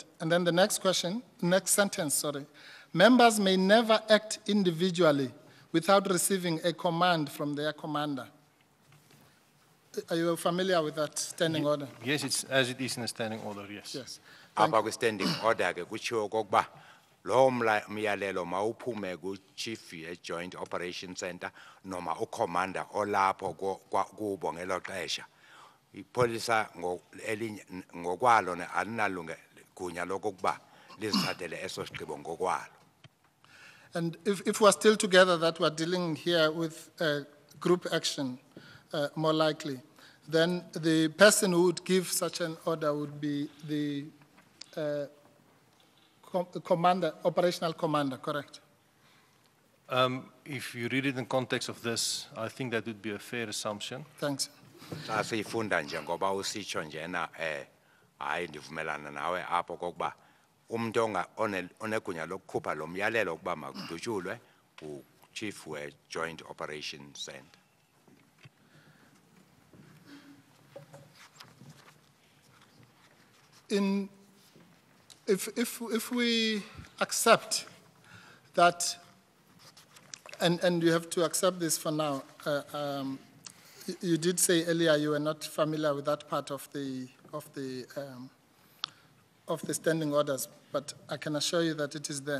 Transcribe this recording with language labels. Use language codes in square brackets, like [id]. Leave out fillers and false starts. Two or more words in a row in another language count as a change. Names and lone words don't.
[en] And then the next sentence, sorry. Members may never act individually without receiving a command from their commander. Are you familiar with that standing order? Yes, it's as it is in a standing order, yes. Yes. [xh] Apha kwi [en] standing order [xh] ke kutshiwo kokuba lo myalelo mawuphume ku-chief ye- [en] joint operation center [xh] noma ucommander olapho kubo ngelo xesha. Ipolisa ngokwalo alinaligunya lokokuba lizithathele eso sigqibo ngokwalo. [en] And if we're still together, that we're dealing here with group action, more likely, then the person who would give such an order would be the commander, operational commander, correct? If you read it in context of this, I think that would be a fair assumption. Thanks. [xh] Xa siyifunda nje ngoba usitsho njena hayi ndivumelana nawe apho kokuba umuntu onegunya lokukhupha lo myalelo ukuba makudutyulwe u-chief we- [en] joint operation center. If we accept that, and you have to accept this for now, you did say earlier you were not familiar with that part of the standing orders, but I can assure you that it is there.